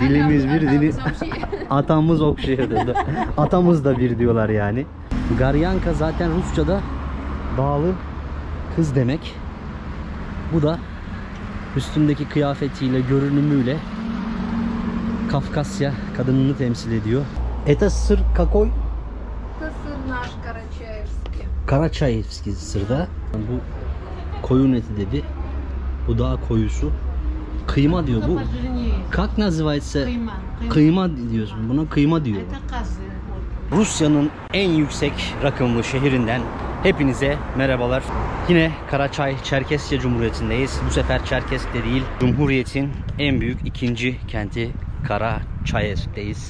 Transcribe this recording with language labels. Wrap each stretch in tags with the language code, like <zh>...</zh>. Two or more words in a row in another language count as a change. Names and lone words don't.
<tr>Dilimiz bir, atamız okşuyor dedi. Atamız da bir diyorlar yani. Garyanka zaten Rusça'da dağlı kız demek. Bu da üstündeki kıyafetiyle, görünümüyle Kafkasya kadınını temsil ediyor.</tr> <ru>Это сыр какой? Это сыр наш Карачаевский.</ru> <tr>Karaçayevski sırda. Bu koyun eti dedi. Bu daha koyusu. Kıyma diyor bu.</tr> <ru>Как называется?</ru> <tr>Kıyma diyorsun. Buna kıyma diyor. Rusya'nın en yüksek rakımlı şehrinden hepinize merhabalar. Yine Karaçay-Çerkesya Cumhuriyeti'ndeyiz. Bu sefer Çerkezk'te değil, Cumhuriyet'in en büyük ikinci kenti Karaçayevsk'teyiz.</tr>